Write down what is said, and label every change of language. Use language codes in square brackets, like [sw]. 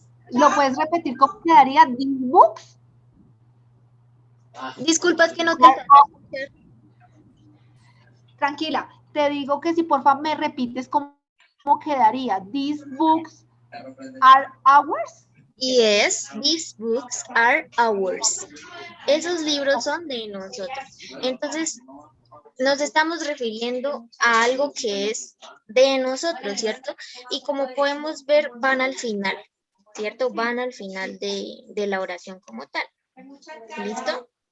[es] ¿Lo puedes repetir cómo quedaría? [en] These books [es] disculpas que no te alcancé a escuchar. Tranquila, te digo que si por favor me repites cómo quedaría. [en] These books are ours. Yes, these books are ours. [es] Esos libros son de nosotros. Entonces, nos estamos refiriendo a algo que es de nosotros, ¿cierto? Y como podemos ver, van al final, ¿cierto? Van al final de la oración como tal. ¿Listo?